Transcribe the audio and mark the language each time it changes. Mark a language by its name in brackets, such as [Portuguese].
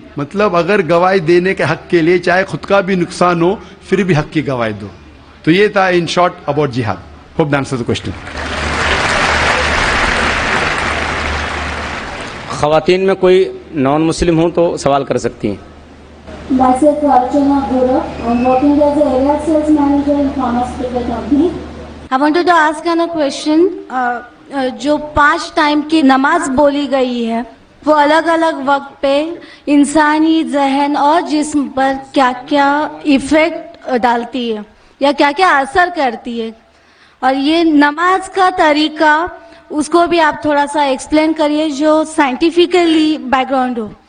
[Urdu] مطلب اگر گواہی دینے کے حق کے لیے چاہے خود کا بھی نقصان ہو پھر بھی حق کی گواہی دو. تو یہ تھا [English] in short about [Urdu] جہاد. [English] Hope that answers the question. [Urdu] خواتین میں کوئی نان مسلم ہوں تو سوال کر سکتی ہیں. [English] Myself Archana Gura. I'm working as a area sales manager in pharmaceutical company. I wanted to ask a question. [Urdu] جو 5 ٹائم کی نماز بولی گئی ہے وہ الگ الگ وقت پہ انسانی ذہن اور جسم پر کیا کیا ایفیکٹ ڈالتی ہے یا کیا کیا اثر کرتی ہے، اور یہ نماز کا طریقہ اس کو بھی آپ تھوڑا سا ایکسپلین کریے جو سائنٹیفکلی بیک گراؤنڈ ہو.